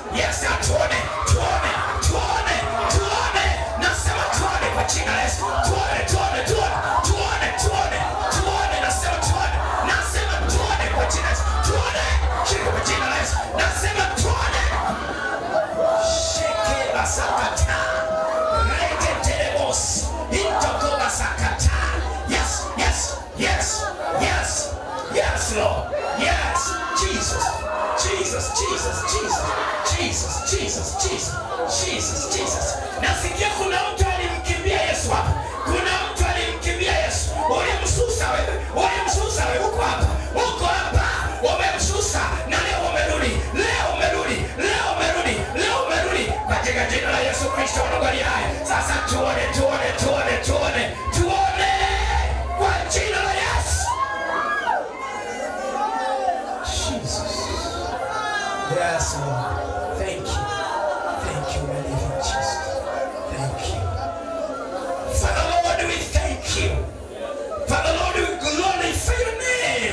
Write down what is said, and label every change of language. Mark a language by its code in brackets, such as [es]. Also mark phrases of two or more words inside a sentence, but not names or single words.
[sw] Nasema tuone, tuone, tuone, tuone. Nasema tuone kwa jina la Yesu. Tuone, tuone, tuone, tuone, tuone, tuone. Nasema tuone. Nasema tuone kwa jina la Yesu. Tuone. Shika kwa jina la Yesu. Nasema tuone. Shike basakata. Rete telemos. Intoko basakata. [en] Yes, yes, yes, yes, yes, Lord. Yes, Jesus, Jesus, Jesus, Jesus, Jesus, Jesus, Jesus, Jesus, Jesus. [sw] Nasikia kuna mtu alimkimbia Yesu hapa. Kuna mtu alimkimbia Yesu. Ulimsusa wewe. Ulimsusa wewe. Uko hapa. Uko hapa. Umemsusa na leo umerudi. Leo umerudi. Leo umerudi. Leo umerudi. Katika jina la Yesu Kristo anagari haya. Sasa tuone, tuone, tuone, tuone. Tuone kwa jina la Yesu. [en] Jesus. Yes, Lord. Thank you. Thank you, my living Jesus. Thank you. Father Lord, we thank you. Father Lord, we glorify your name.